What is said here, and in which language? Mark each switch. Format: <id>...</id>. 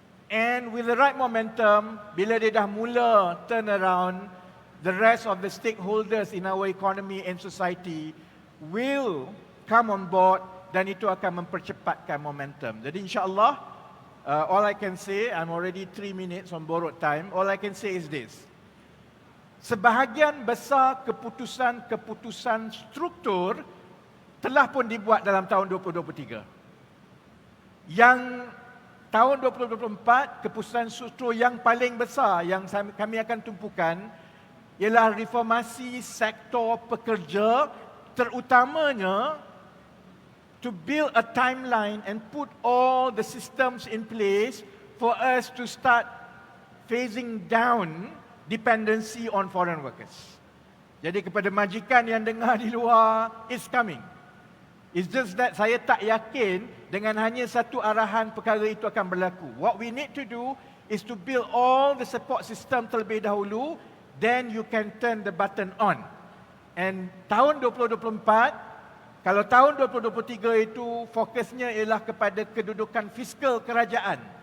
<en>And with the right momentum,</en> <ms>bila dia dah mula</ms> <en>turn around, the rest of the stakeholders in our economy and society will come on board,</en> <ms>dan itu akan mempercepatkan momentum. Jadi insyaAllah,</ms> <en>all I can say, I'm already 3 minutes on borrowed time, all I can say is this.</en> <ms>Sebahagian besar keputusan-keputusan struktur telah pun dibuat dalam tahun 2023. Yang tahun 2024, keputusan struktur yang paling besar yang kami akan tumpukan ialah reformasi sektor pekerja, terutamanya</ms> <en>to build a timeline and put all the systems in place for us to start phasing down dependency on foreign workers.</en> <ms>Jadi kepada majikan yang dengar di luar,</ms> <en>it's coming. It's just that</en> <ms>saya tak yakin dengan hanya satu arahan perkara itu akan berlaku.</ms> <en>What we need to do is to build all the support system</en> <ms>terlebih dahulu,</ms> <en>then you can turn the button on.</en> <ms>And tahun 2024, kalau tahun 2023 itu fokusnya ialah kepada kedudukan fiskal kerajaan.</ms>